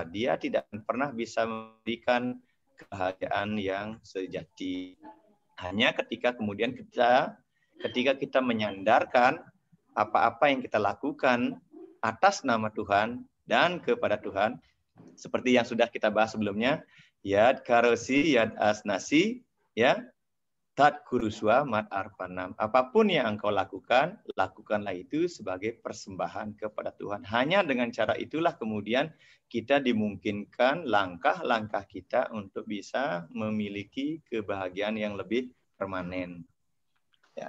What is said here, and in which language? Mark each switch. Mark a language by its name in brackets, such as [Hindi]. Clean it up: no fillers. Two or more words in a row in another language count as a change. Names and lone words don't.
[Indonesian] Dia tidak pernah bisa memberikan kebahagiaan yang sejati. Hanya ketika kemudian ketika kita menyandarkan apa-apa yang kita lakukan atas nama Tuhan dan kepada Tuhan, seperti yang sudah kita bahas sebelumnya, [Sanskrit] यत् करोषि, यत् अश्नासि, ya, तत् कुरुष्व मत् अर्पणम्. [Indonesian] Apapun yang engkau lakukan, lakukanlah itu sebagai persembahan kepada Tuhan. Hanya dengan cara itulah kemudian kita dimungkinkan langkah-langkah kita untuk bisa memiliki kebahagiaan yang lebih permanen. Ya.